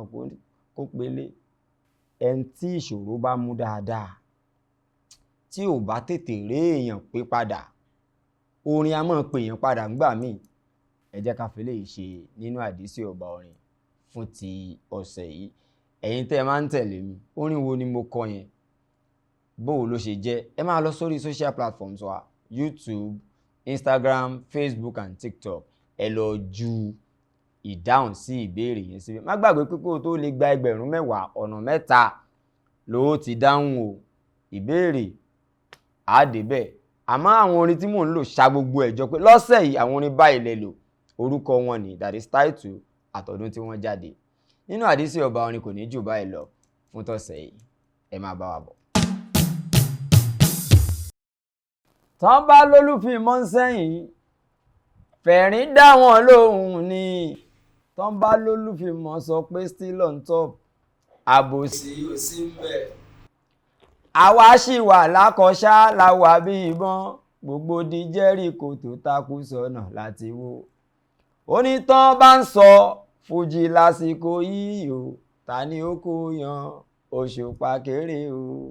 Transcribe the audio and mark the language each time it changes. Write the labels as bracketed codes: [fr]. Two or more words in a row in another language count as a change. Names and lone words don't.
[yo] kó pélé ẹni tí ìṣòro bá mú dáadáa tí ò bá tètè rí èèyàn pé padà orin a máa pè èèyàn padà ńgbà míì ẹ jẹ́ ká fi lè ṣe nínú àdísì ọba orin fún ti ọ̀sẹ̀ yìí ẹ̀yin tẹ́ ẹ máa ń tẹ̀lé mi orin wo ni mo kọ yẹn bóò ló ṣe jẹ́ ẹ máa lọ sórí [en] social platforms [yo] wa YouTube, Instagram, Facebook and TikTok ẹ lọ ju ìdáhùn sí ìbéèrè yẹn síbẹ̀ má gbàgbé pé kó o tó lè gba 10,000 ọ̀nà 3 ló ti dáhùn o ìbéèrè àdébẹ̀ àmọ́ àwọn orin tí mò ń lò ṣá gbogbo ẹ̀jọ pé lọ́sẹ̀ yìí àwọn orin báyìí lẹ lò orúkọ wọn ni [en] that is title [yo] àtọ̀dún tí wọ́n jáde nínú àdísì ọba orin kò ní jù báyìí lọ fún tọ̀sẹ̀ yìí ẹ máa bá wa bọ̀. tán bá lólùfín mọ́ sẹ́yìn fẹ̀rín dá wọn lóhùn ni tán bá lólùfín mọ́ sọ pé [en] still on top [yo] àbòsí ò sí ń bẹ̀. àwa ṣì wà lákọ̀ọ́ṣá láwà bí ìbọn gbogbo di Jẹ́ríkò tó takú sọ́nà láti wó onítàn bá ń sọ fújì lásìkò yìí o ta ni ó kó yan Òṣùpá kéré o.